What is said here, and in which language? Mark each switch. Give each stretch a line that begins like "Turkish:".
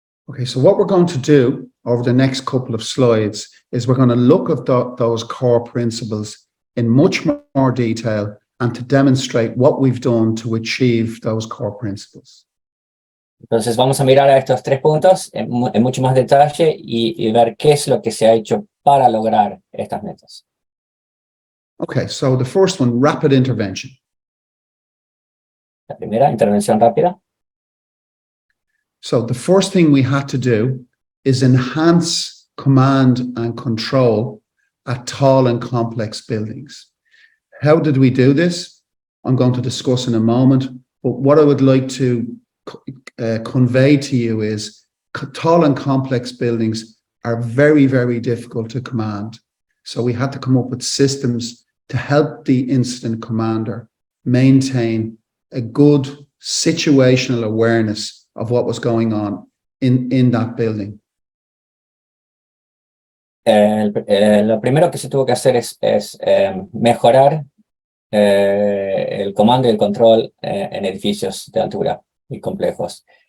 English: Okay, so what we're going to do over the next couple of slides is we're going to look at those core principles in much more detail and to demonstrate what we've done to achieve those core principles.
Spanish: Entonces vamos a mirar a estos 3 puntos en mucho más detalle y ver qué es lo que se ha hecho para lograr estas metas.
English: Okay, so the first one, rapid intervention.
Spanish: La primera, intervención rápida.
English: So the first thing we had to do is enhance command and control at tall and complex buildings. How did we do this? I'm going to discuss in a moment, but what I would like to convey to you is tall and complex buildings are very, very difficult to command. So we had to come up with systems to help the incident commander maintain a good situational awareness of what was going on in that building.
Spanish: Lo primero que se tuvo que hacer es mejorar el comando y el control en edificios de altura y complejos.